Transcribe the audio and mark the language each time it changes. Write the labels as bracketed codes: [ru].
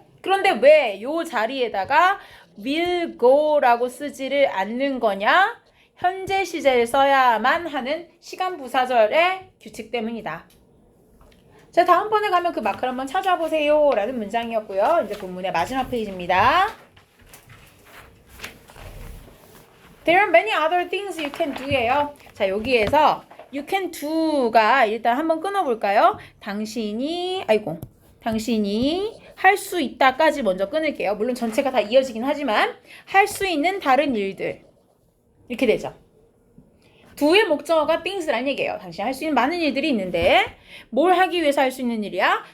[ko] 그런데 왜 요 자리에다가 [en] will go [ko] 라고 쓰지를 않는 거냐? 현재 시제를 써야만 하는 시간 부사절의 규칙 때문이다. 자, 다음번에 가면 그 마크를 한번 찾아보세요 라는 문장이었고요. 이제 본문의 마지막 페이지입니다. [en] There are many other things you can do예요. [ko] 자, 여기에서 [en] you can do [ko] 가 일단 한번 끊어볼까요? 당신이 당신이 할 수 있다까지 먼저 끊을게요. 물론 전체가 다 이어지긴 하지만 할 수 있는 다른 일들 이렇게 되죠. do의 목적어가 things란 얘기예요. 당신이 할 수 있는 많은 일들이 있는데 뭘 하기 위해서 할 수 있는 일이야?